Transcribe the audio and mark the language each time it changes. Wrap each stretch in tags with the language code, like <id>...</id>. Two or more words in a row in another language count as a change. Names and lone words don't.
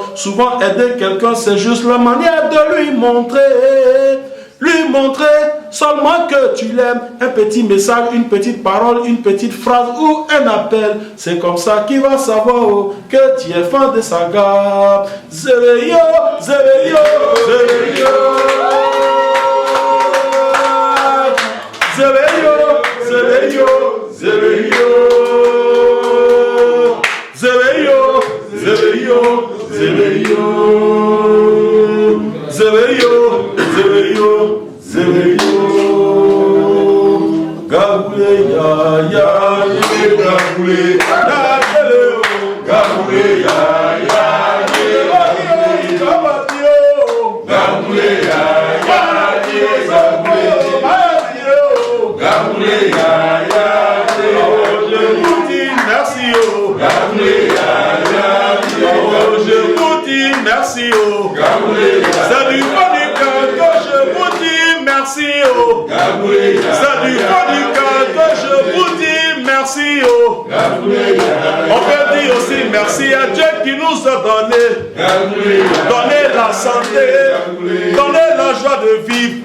<fr>Souvent, aider quelqu'un, c'est juste la manière de lui montrer seulement que tu l'aimes. Un petit message, une petite parole, une petite phrase ou un appel. C'est comme ça qu'il va savoir que tu es fan de sa gamme. Zéléo, zéléo, zéléo. Zéléo, zéléo, zéléo. Zéléo, zéléo, zéléo. Zéléo, zéléo. Gaboulé, ya, ya, gaboulé, gaboulé, ya, ya, gaboulé, ya, gaboulé, ya, ya, je vous dis merci, gaboulé, ya, ya, je vous dis merci, gaboulé, c'est du fond du cœur que je vous dis merci, c'est du fond du cœur que je vous dis merci, on peut dire aussi merci à Dieu qui nous a donné la santé, donné la joie de vivre.</fr>